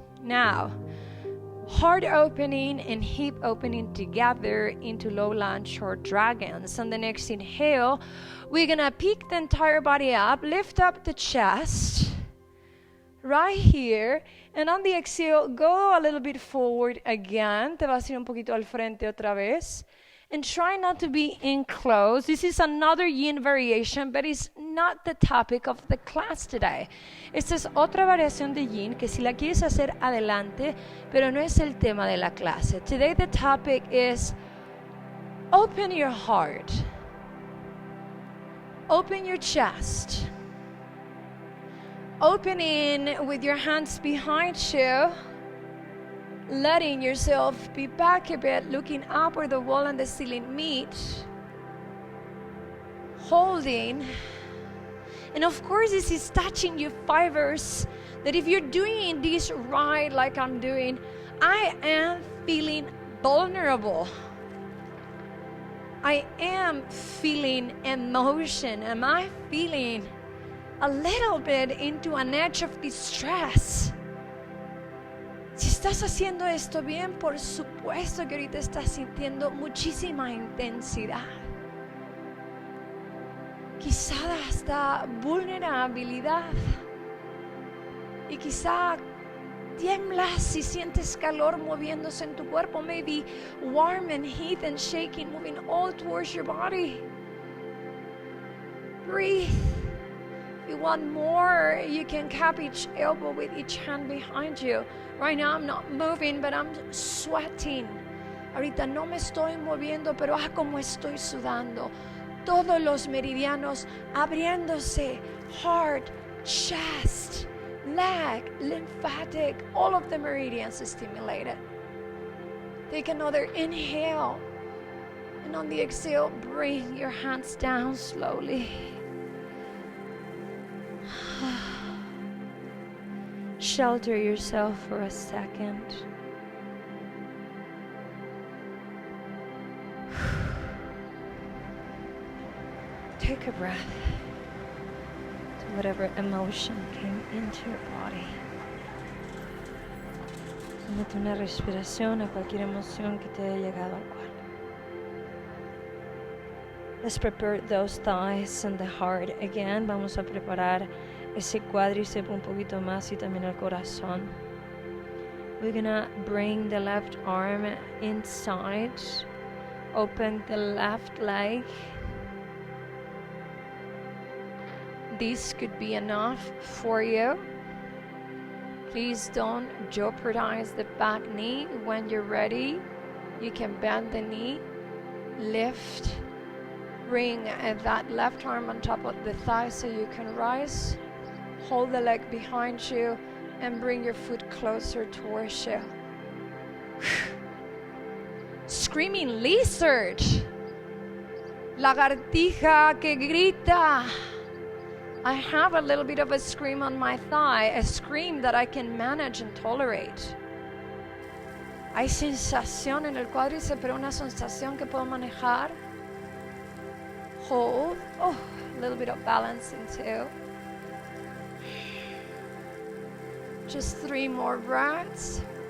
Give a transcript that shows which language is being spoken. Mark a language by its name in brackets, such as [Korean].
[English] Now, heart opening and hip opening together into low lunge or dragons. On the next inhale, we're gonna pick the entire body up, lift up the chest, right here. And on the exhale, go a little bit forward again. [Spanish] Te vas a ir un poquito al frente otra vez. [English] And try not to be enclosed. This is another yin variation, but it's not the topic of the class today. [Spanish] Esta es otra variación de yin que si la quieres hacer adelante, pero no es el tema de la clase. [English] Today the topic is open your heart. Open your chest. Open in with your hands behind you. Letting yourself be back a bit, looking up where the wall and the ceiling meet. Holding. And of course, this is touching your fibers. That if you're doing this right, like I'm doing, I am feeling vulnerable. I am feeling emotion. Am I feeling a little bit into an edge of distress? [Spanish] Si estás haciendo esto bien, por supuesto que ahorita estás sintiendo muchísima intensidad. Quizá hasta vulnerabilidad. Y quizá tiemblas si sientes calor moviéndose en tu cuerpo. [English] Maybe warm and heat and shaking, moving all towards your body. Breathe. If you want more, you can cap each elbow with each hand behind you. Right now I'm not moving, but I'm sweating. [Spanish] Ahorita no me estoy moviendo, pero como estoy sudando. Todos los meridianos abriéndose. [English] Heart, chest, leg, lymphatic, all of the meridians stimulated. Take another inhale. And on the exhale, bring your hands down slowly. Shelter yourself for a second. Take a breath to whatever emotion came into your body. [Spanish] Tómate una respiración a cualquier emoción que te haya llegado al cual. [English] Let's prepare those thighs and the heart again. [Spanish] Vamos a preparar ese cuádriceps un poquito más y también el corazón. [English] We're gonna bring the left arm inside. Open the left leg. This could be enough for you. Please don't jeopardize the back knee. When you're ready, you can bend the knee, lift, bring that left arm on top of the thigh so you can rise. Hold the leg behind you and bring your foot closer towards you. Screaming lizard. [Spanish] Lagartija que grita. [English] I have a little bit of a scream on my thigh, a scream that I can manage and tolerate. [Spanish] Hay sensación en el cuádriceps, pero una sensación que puedo manejar. [English] Hold. Oh, a little bit of balancing too. Just 3 more breaths.